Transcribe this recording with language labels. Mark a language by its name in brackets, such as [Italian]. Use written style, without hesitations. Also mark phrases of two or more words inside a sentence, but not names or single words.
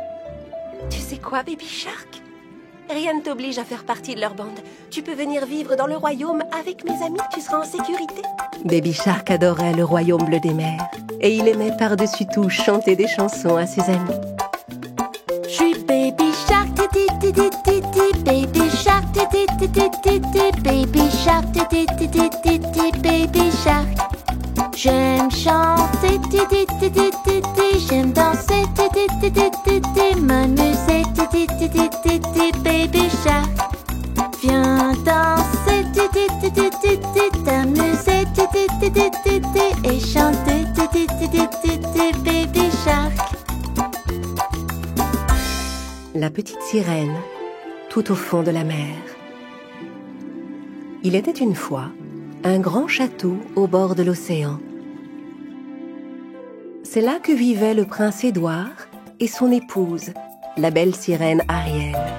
[French] Tu sais quoi, Baby Shark? Rien ne t'oblige à faire partie de leur bande. Tu peux venir vivre dans le royaume avec mes amis, tu seras en sécurité. Baby Shark adorait le royaume bleu des mers et il aimait par-dessus tout chanter des chansons à ses amis. Je suis Baby Shark, ti ti ti ti ti, Baby Shark, ti ti ti ti ti ti, Baby Shark, ti ti ti ti ti ti, Baby Shark. J'aime chanter, ti ti ti ti ti ti, j'aime danser, ti ti ti ti ti ti, m'amuser, ti ti ti ti ti ti, Baby Shark. Viens danser, ti ti ti ti ti ti, t'amuser, ti ti ti ti ti ti, et chanter, ti ti ti ti ti ti, Baby Shark. La petite sirène, tout au fond de la mer. Il était une fois un grand château au bord de l'océan. C'est là que vivaient le prince Édouard et son épouse, la belle sirène Ariel.